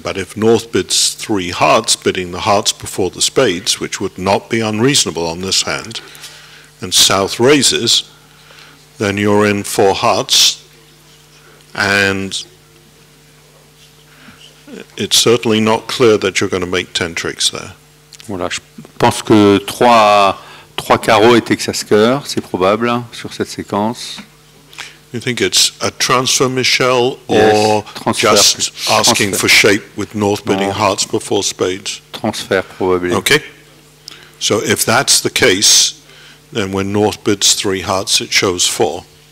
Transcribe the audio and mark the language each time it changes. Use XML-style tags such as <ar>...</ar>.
<en>But if North bids 3 hearts, bidding the hearts before the spades, which would not be unreasonable on this hand, and South raises, then you're in 4 hearts, and it's certainly not clear that you're going to make 10 tricks there.</en> <fr>Voilà, je pense que 3 carreaux et Texas cœur, c'est probable sur cette séquence.</fr> <en>You think it's a transfer, Michel, or Yes, transfer, just asking for shape with North bidding hearts before spades? Transfert, probably. Okay. So if that's the case, then when North bids 3 hearts, it shows 4.</en>